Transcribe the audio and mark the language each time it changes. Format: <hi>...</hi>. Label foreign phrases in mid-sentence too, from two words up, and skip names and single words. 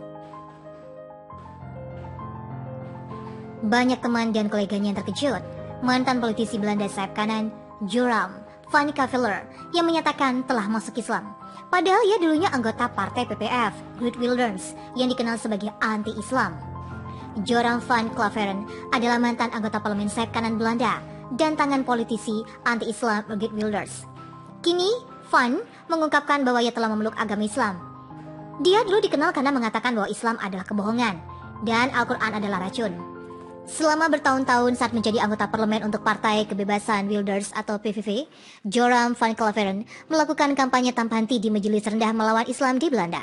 <id>Banyak teman dan koleganya yang terkejut. Mantan politisi Belanda sayap kanan, Joram van Caveler, yang menyatakan telah masuk Islam. Padahal ia dulunya anggota partai PPF, Great Wilderness, yang dikenal sebagai anti-Islam. Joram van Claveren adalah mantan anggota parlemen sayap kanan Belanda dan tangan politisi anti-Islam Great Wilderness. Kini, Van mengungkapkan bahwa ia telah memeluk agama Islam. Dia dulu dikenal karena mengatakan bahwa Islam adalah kebohongan dan Al-Quran adalah racun. Selama bertahun-tahun saat menjadi anggota parlemen untuk Partai Kebebasan Wilders atau PVV, Joram van Claveren melakukan kampanye tanpa henti di majelis rendah melawan Islam di Belanda.</id>